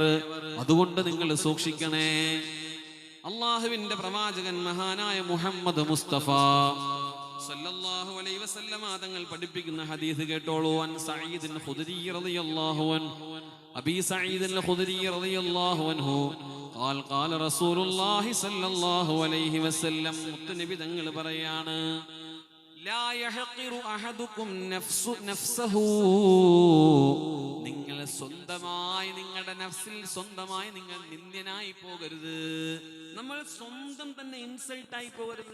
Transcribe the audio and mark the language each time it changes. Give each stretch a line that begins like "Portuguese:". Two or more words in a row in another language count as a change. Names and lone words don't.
Malayalam: അതുകൊണ്ട് നിങ്ങൾ സൂക്ഷിക്കണേ. അള്ളാഹുവിന്റെ പ്രവാചകൻ മഹാനായ മുഹമ്മദ് മുസ്തഫ
Arabic: صلى الله عليه وسلم
Malayalam: തങ്ങൾ പഠിപ്പിക്കുന്ന ഹദീസ് കേട്ടോളൂ.
Arabic: عن سعيد خدري رضي الله عنه أبي سعيد الخدري رضي الله عنه قال قال رسول الله صلى الله عليه وسلم
Malayalam: മുത്തുനബി തങ്ങൾ പറയാണ്
Arabic: لا يحقر أحدكم نفسه
Malayalam: നിങ്ങൾ സ്വന്തമായി നിങ്ങളുടെ നഫ്സിൽ സ്വന്തമായി നിങ്ങൾ നിന്ദ്യനായി പോകരുത്. നമ്മൾ സ്വന്തം തന്നെ ഇൻസൾട്ട് ആയി പോകരുത്.